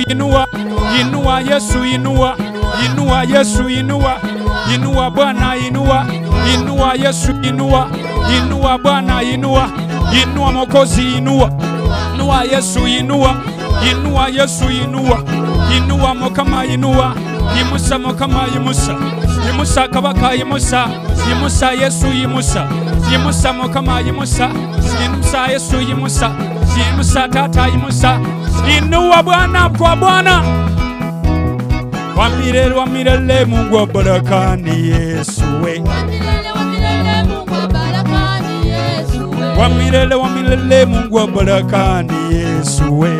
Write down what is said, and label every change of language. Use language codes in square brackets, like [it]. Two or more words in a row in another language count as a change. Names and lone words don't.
[sw] inua, inua Yesu, inua, inua Yesu, inua, inua Bwana, inua, inua Yesu, inua, inua Bwana, inua, inua Mwokozi, inua, inua Yesu, inua, inua Yesu, inua, inua Mukama, inua, [lg] imusa Mukama, imusa, imusa Kabaka, imusa, imusa Yesu, imusa, imusa Mukama, imusa, imusa Yesu, imusa, imusa Tata, imusa, [sw] inua Bwana kwa Bwana. Wamilele, wamilele Mungu wa baraka ni Yesu we. Wamilele, wamilele Mungu wa baraka ni Yesu we. Wamilele, wamilele Mungu wa baraka ni Yesu we.